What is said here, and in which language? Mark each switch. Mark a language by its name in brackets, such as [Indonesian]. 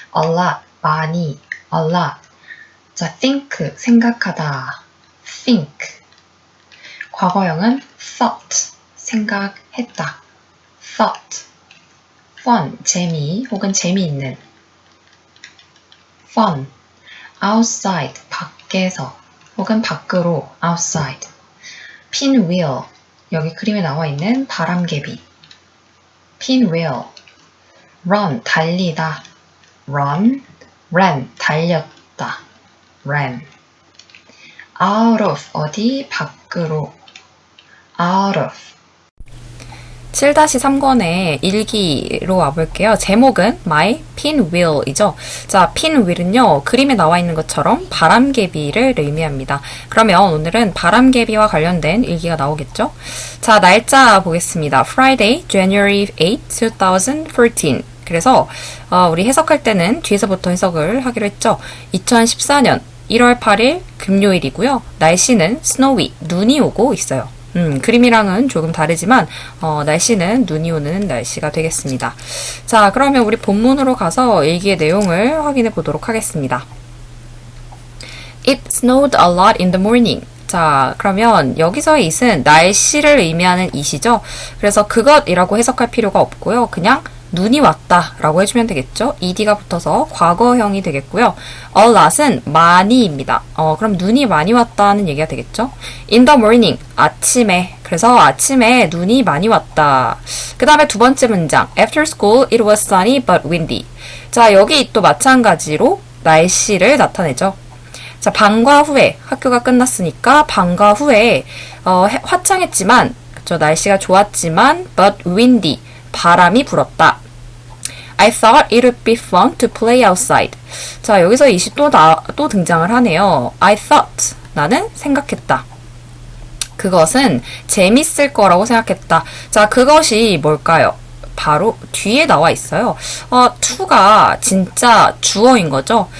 [English] a lot, 많이, a lot. 자, think, [Korean] 생각하다, [English] think. [Korean] 과거형은 [English] thought, [Korean] 생각했다, [English] thought. fun, [Korean] 재미 혹은 재미있는, [English] fun. outside, [Korean] 밖에서 혹은 밖으로, [English] outside. [Korean] pinwheel, 여기 그림에 나와 있는 바람개비, pinwheel. [English] run, 달리다, run. ran, 달렸다, ran. out of, [Korean] 어디, 밖으로, [English] out of. [Korean] 7-3권의 일기로 와볼게요. 제목은 My Pinwheel이죠. 자, Pinwheel은요, 그림에 나와 있는 것처럼 바람개비를 의미합니다. 그러면 오늘은 바람개비와 관련된 일기가 나오겠죠? 자, 날짜 보겠습니다. [English] Friday, January 8, 2014. [Korean] 그래서 우리 해석할 때는 뒤에서부터 해석을 하기로 했죠. 2014년 1월 8일 금요일이고요. 날씨는 snowy, 눈이 오고 있어요. 그림이랑은 조금 다르지만 날씨는 눈이 오는 날씨가 되겠습니다. 자, 그러면 우리 본문으로 가서 일기의 내용을 확인해 보도록 하겠습니다. [English] It snowed a lot in the morning. [Korean] 자, 그러면 여기서의 it은 날씨를 의미하는 it이죠. 그래서 그것이라고 해석할 필요가 없고요. 그냥 눈이 왔다 라고 해주면 되겠죠. ed가 붙어서 과거형이 되겠고요. a lot은 많이입니다. 그럼 눈이 많이 왔다는 얘기가 되겠죠. [English] in the morning, 아침에. [Korean] 그래서 아침에 눈이 많이 왔다. 그 다음에 두 번째 문장, [English] after school it was sunny but windy. [Korean] 자, 여기 또 마찬가지로 날씨를 나타내죠. 자, 방과 후에, 학교가 끝났으니까 방과 후에 화창했지만, 그쵸, 날씨가 좋았지만 [English] but windy, [Korean] 바람이 불었다. [English] I thought it would be fun to play outside. [Korean] 자, 여기서 이시 또 등장을 하네요. [English] I thought, [Korean] 나는 생각했다. 그것은 재밌을 거라고 생각했다. 자, 그것이 뭘까요? 바로 뒤에 나와 있어요. to가 진짜 주어인 거죠.